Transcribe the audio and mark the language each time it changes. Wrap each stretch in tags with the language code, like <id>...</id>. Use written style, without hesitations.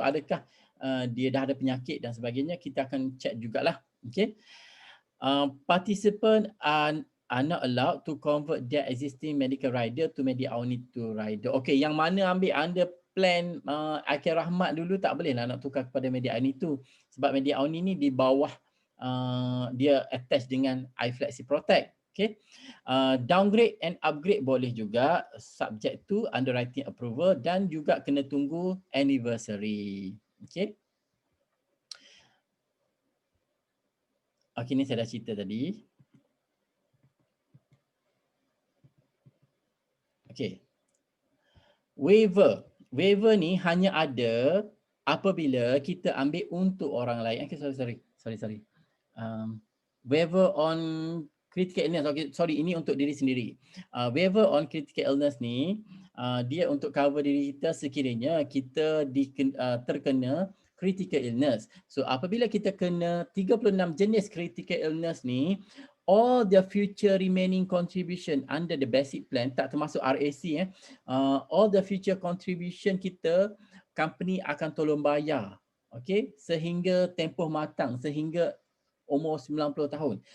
<ms>Adakah dia dah ada penyakit dan sebagainya. Kita akan check jugalah. Okay.</ms> <en>Participant are not allowed to convert their existing medical rider to Medi-Auni to rider.</en> <ms>Okay, yang mana ambil under plan Akhir Rahmat dulu tak boleh lah nak tukar kepada Medi-Auni tu. Sebab Medi-Auni ni di bawah dia attach dengan iFlexi Protect. Okay. Downgrade and upgrade boleh juga,</ms> <en>subject to underwriting approval</en> <ms>dan juga kena tunggu anniversary. Okay. Okay, ni saya dah cerita tadi. Okay. Waiver. Waiver ni hanya ada apabila kita ambil untuk orang lain. Okay, sorry.</ms> <en>Waiver on critical illness.</en> <ms>Okay, sorry, ini untuk diri sendiri. Waiver on critical illness ni, dia untuk cover diri kita sekiranya kita terkena critical illness. So apabila kita kena 36 jenis critical illness ni,</ms> <en>all the future remaining contribution under the basic plan,</en> <ms>tak termasuk RAC,</ms> <en>all the future contribution</en> <ms>kita, company akan tolong bayar, okay, sehingga tempoh matang, sehingga umur 90 tahun.</ms>